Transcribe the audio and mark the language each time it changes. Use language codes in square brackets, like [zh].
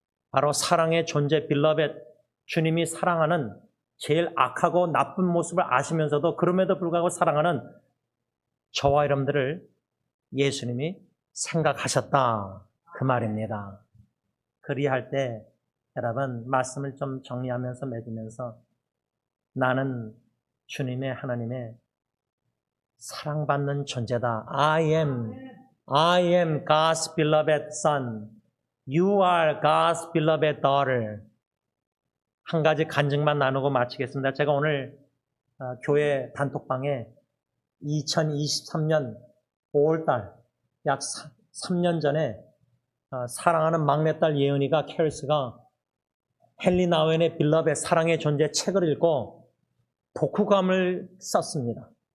[ko] 바로 사랑의 존재 빌러벳 주님이 사랑하는 제일 악하고 나쁜 모습을 아시면서도 그럼에도 불구하고 사랑하는 저와 여러분들을 예수님이 생각하셨다 그 말입니다. 그리할 때 여러분 말씀을 좀 정리하면서 맺으면서 나는 주님의 하나님의 사랑받는 존재다. [en] I am God's beloved son. You are God's beloved daughter. [ko] 한 가지 간증만 나누고 마치겠습니다. 제가 오늘 교회 단톡방에 2023년 5월달 약 3년 전에 사랑하는 막내딸 예은이가 캐리스가 헨리 나우엔의 빌럽의 사랑의 존재 책을 읽고 독후감을 썼습니다.